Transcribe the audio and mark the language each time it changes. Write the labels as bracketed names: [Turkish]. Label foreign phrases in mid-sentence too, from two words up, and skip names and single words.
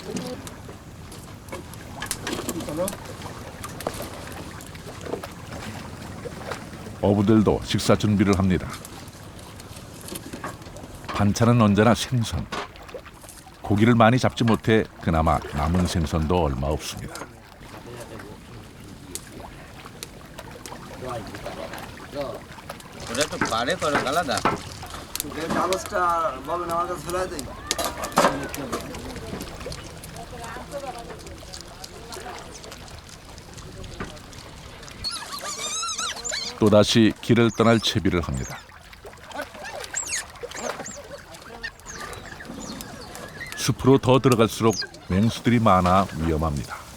[Korean] 어부들도 식사 준비를 합니다. 반찬은 언제나 생선. 고기를 많이 잡지 못해 그나마 남은 생선도 얼마 없습니다. [Bangla] ওটা তো পারে করে আলাদা [Korean] 또다시 길을 떠날 채비를 합니다. 숲으로 더 들어갈수록 맹수들이 많아 위험합니다.